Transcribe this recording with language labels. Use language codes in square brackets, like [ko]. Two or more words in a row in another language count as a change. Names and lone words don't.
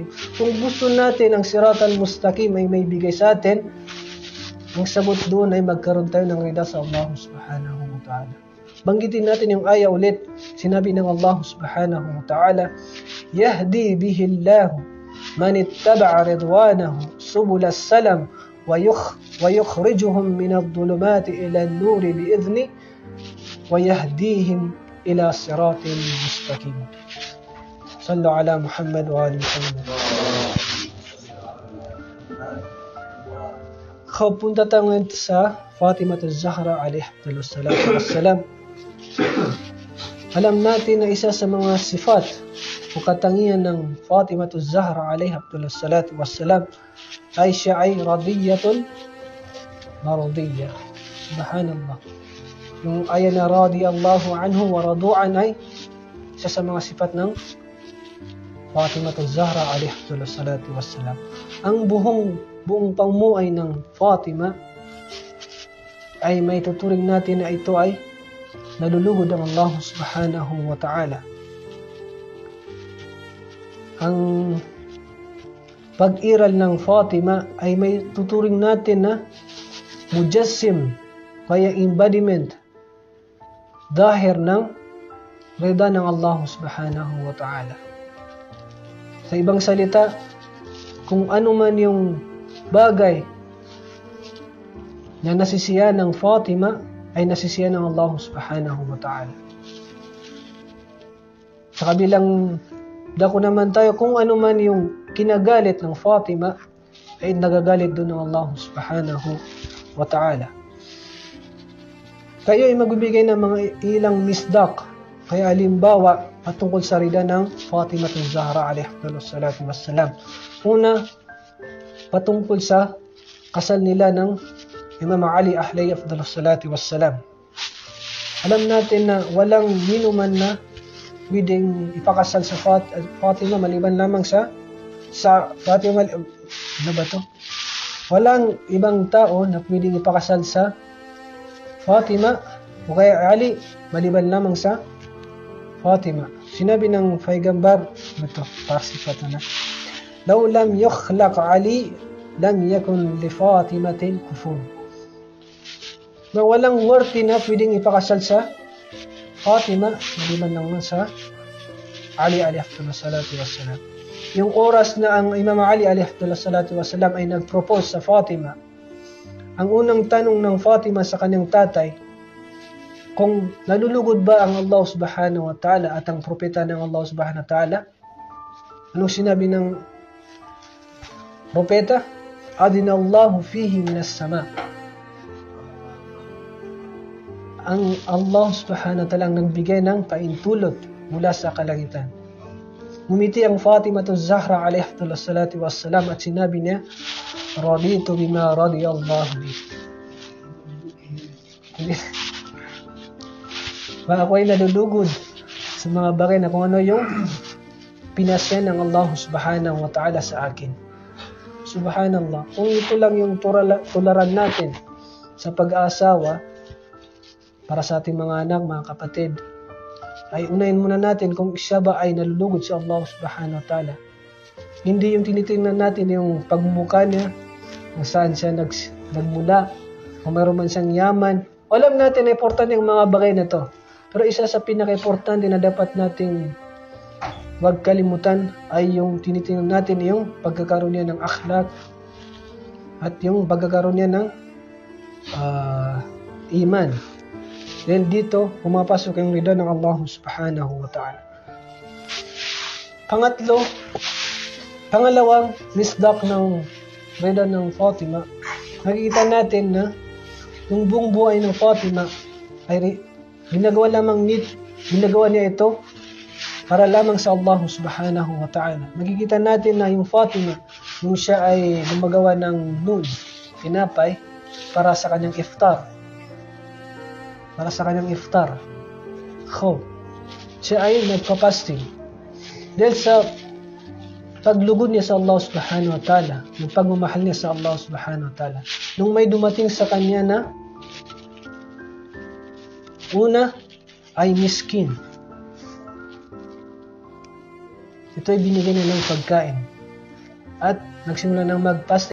[tl] Kung gusto natin ang [ar] صراط المستقيم [tl] ay may bigay sa atin, ang sagot doon ay magkaroon tayo ng rida sa [ar] الله سبحانه وتعالى. [tl] Banggitin natin yung aya ulit. Sinabi ng [ar] الله سبحانه وتعالى يهدي به الله من اتبع رضوانه سبل السلام ويخرجهم من الظلمات إلى النور بإذن ويهديهم إلى صراط مستقيم. صلوا على محمد وآل محمد. [tl] Punta tayo ngayon sa Fatimah az-Zahra [ar] عليها الصلاة والسلام. [tl] Alam natin na isa sa mga sifat o katangian ng Fatimah az-Zahra [ar] عليها الصلاة والسلام [tl] ay siya ay [ar] راضية مرضية. [tl] Subhanallah. Yung aya na [ar] رضي الله عنه ورضوان [tl] ay isa sa mga sifat ng Fatimah az-Zahra [ar] عليها الصلاة والسلام. [tl] Ang buong pamumuhay ng Fatima ay may tuturing natin na ito ay nalulugod ang [ar] الله سبحانه وتعالى. [tl] Ang pag-iral ng Fatima ay may tuturing natin na mujassim, kaya embodiment, dahir ng rida ng [ar] الله سبحانه وتعالى. [tl] Sa ibang salita, kung ano man yung bagay na nasisiya ng Fatima ay nasisiya ng [ar] الله سبحانه وتعالى. [tl] Sa kabilang dako naman tayo, kung ano man yung kinagalit ng Fatima ay nagagalit doon ng [ar] الله سبحانه وتعالى. [tl] Kayo ay magbibigay ng mga ilang misdak, kaya halimbawa patungkol sa rida ng Fatimah az-Zahra [ar] عليها الصلاة والسلام. [tl] Una, patungkol sa kasal nila ng Imam Ali [ar] عليه الصلاة والسلام. [tl] Alam natin na walang minuman na pwedeng ipakasal sa Fatima maliban lamang sa Fatima. Ano ba to? Walang ibang tao na pwedeng ipakasal sa Fatima o kaya Ali maliban lamang sa Fatima. Sinabi ng Paigambar, ito, parsifat na. [ar] لو لم يخلق علي لم يكن لفاطمة كفؤ. [tl] Na walang worthy na pwedeng ipakasal sa Fatima, maliban lang sa Ali [ar] عليه الصلاة والسلام. [tl] Yung oras na ang Imam Ali [ar] عليه الصلاة والسلام [tl] ay nag-propose sa Fatima, ang unang tanong ng Fatima sa kanyang tatay, kung nalulugod ba ang [ar] الله سبحانه وتعالى [tl] at ang propeta ng [ar] الله سبحانه وتعالى? [tl] Anong sinabi ng propeta? [ar] أذن الله فيه من السماء. [tl] Ang [ar] الله سبحانه وتعالى [tl] ang nagbigay ng paintulot mula sa kalangitan. Ngumiti ang Fatimah az-Zahra [ar] عليها الصلاة والسلام [tl] at sinabi niya, [ar] رضيت بما رضي الله بي. [tl] Ako ay nalulugod sa mga bagay na kung ano yung pinasya ng [ar] الله سبحانه وتعالى [tl] sa akin. Subhanallah. Kung ito lang yung tularan natin sa pag-aasawa para sa ating mga anak, mga kapatid, ay unahin muna natin kung siya ba ay nalulugod sa [ar] الله سبحانه وتعالى. [tl] Hindi yung tinitingnan natin yung pagmumukha niya, kung saan siya nagmula, kung mayroon man siyang yaman. Alam natin na importante yung mga bagay na to. Pero isa sa pinaka-importante na dapat nating wag kalimutan ay yung tinitingnan natin yung pagkakaroon niya ng akhlaq at yung pagkakaroon niya ng iman. Dahil dito, pumapasok yung rida ng [ar] الله سبحانه وتعالى. [tl] Pangalawang misdak ng rida ng Fatima, nakikita natin na yung buong buhay ng Fatima ay ginagawa niya ito para lamang sa [ar] الله سبحانه وتعالى. [tl] Makikita natin na yung Fatima, yung siya ay gumagawa ng noon, tinapay, para sa kanyang iftar. Para sa kanyang iftar. Siya ay nagpa-fasting. Dahil sa paglugod niya sa [ar] الله سبحانه وتعالى, [tl] yung pagmamahal niya sa [ar] الله سبحانه وتعالى. [tl] Nung may dumating sa kanya na Una ay miskin. Ito ay binigyan niya ng pagkain at nagsimula ng mag-fast